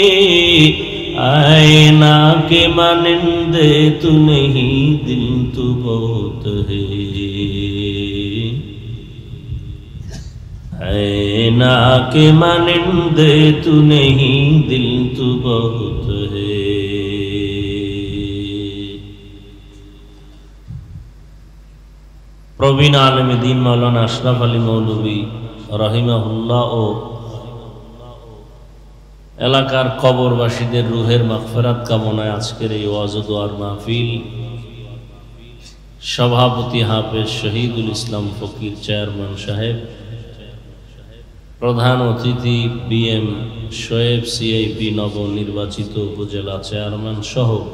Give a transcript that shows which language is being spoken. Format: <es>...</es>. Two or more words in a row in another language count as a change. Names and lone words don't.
<ur>آئینہ کے مانند تو نہیں دل تو بہت ہے، آئینہ کے مانند تو نہیں دل تو بہت ہے.</ur> <bn>প্রবীণ আলেম দ্বীন মাওলানা আশরাফ আলী মৌলভী রাহিমাহুল্লাহ ও এলাকার কবরবাসীদের রুহের মাগফিরাত কামনায় আজকের এই ওয়াজ ও দোয়ার মাহফিল সভাপতি হাফেজ শহীদুল ইসলাম ফকির চেয়ারম্যান সাহেব, প্রধান অতিথি বিএম শোয়েব সিআইপি নবনির্বাচিত উপজেলা চেয়ারম্যান সহ</bn>